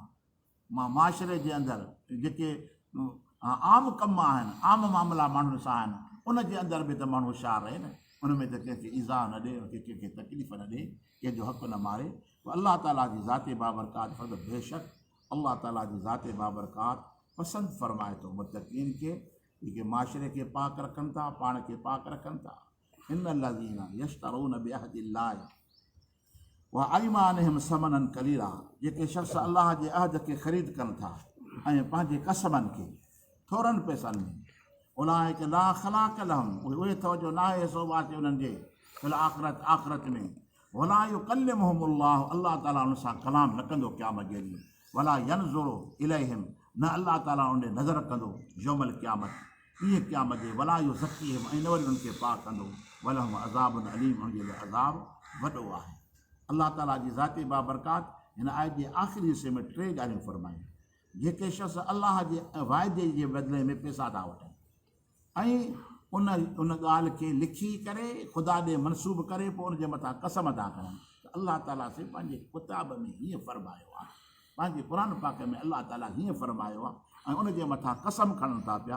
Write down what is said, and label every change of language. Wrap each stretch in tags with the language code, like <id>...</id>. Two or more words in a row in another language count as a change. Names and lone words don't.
<sd>माशरे जे अंदरि जेके आम कम आहिनि, आम मामला माण्हुनि सां आहिनि, उनजे अंदरि बि त माण्हू होशियारु रहे न, उन में त कंहिंखे इज़ा न ॾे, कंहिंखे तकलीफ़ न ॾे, कंहिंजो हक़ न मारे। पोइ अलाह ताला जी ज़ाते बाबरकात बेशक अलाह ताला जी ज़ाते बाबरकात पसंदि फरमाए थो मुत्तक़ीन खे, जेके माशरे खे पाक रखनि था, पाण खे पाक रखनि था।</sd> <ar>إن الذين يشترون بعهد الله وأيمانهم ثمنا قليلا,</ar> <sd>जेके शख़्स अलाह जे अहद खे ख़रीद कनि था ऐं पंहिंजे कसमनि खे थोरनि पैसनि में,</sd> <ar>أولئك لا خلاق لهم,</ar> <sd>उहे तवजो न आहे सोबात उन्हनि जे</sd> <ar>في الآخرة</ar> <sd>में,</sd> <ar>ولا يكلمهم الله,</ar> <sd>अलाह ताला उन सां कलाम न कंदो क़यामत जे ॾींहुं,</sd> <ar>ولا ينظر إليهم,</ar> <sd>न अलाह ताला उन ॾे नज़र कंदो</sd> <ar>يوم القيامة,</ar> <sd>ईअं क़यामत जे,</sd> <ar>ولا يزكيهم,</ar> <sd>ऐं न वरी उन्हनि खे पाक कंदो,</sd> <ar>ولهم عذاب أليم,</ar> <sd>उनजे लाइ अज़ाब वॾो आहे। अलाह ताला जी ज़ाते बाबरकात हिन आयत जे आख़िरी हिसे में टे ॻाल्हियूं फरमायूं। जेके शख़्स अलाह जे वाइदे जे बदिले में पैसा था वठनि ऐं उन ॻाल्हि खे लिखी करे ख़ुदा ॾे मनसूब करे पोइ उनजे मथां कसम था करनि त अलाह ताला से पंहिंजे किताब में हीअं फरमायो आहे, पंहिंजे क़ुर पाक में अलाह ताला हीअं फरमायो आहे, ऐं उनजे मथां कसम खणनि था पिया।</sd>